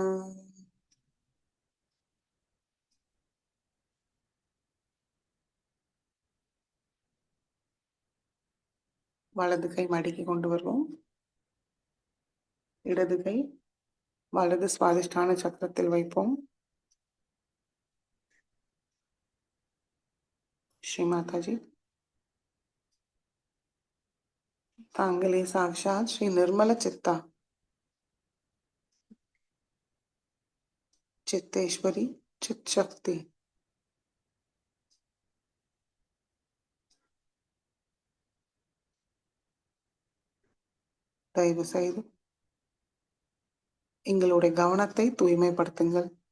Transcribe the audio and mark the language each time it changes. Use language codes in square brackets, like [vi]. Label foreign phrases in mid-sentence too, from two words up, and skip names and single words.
[ta] வலது கை மடக்கி கொண்டு வருவோம். இடது கை வலது சுவாதிஷ்டான சக்கரத்தில் வைப்போம். [sa] श्री माता जी, तांगले साक्षात श्री निर्मल चित्ता चित्तेश्वरी चित शक्ति [ta] தயவு செய்து எங்களுடைய கவனத்தை தூய்மைப்படுத்துங்கள்.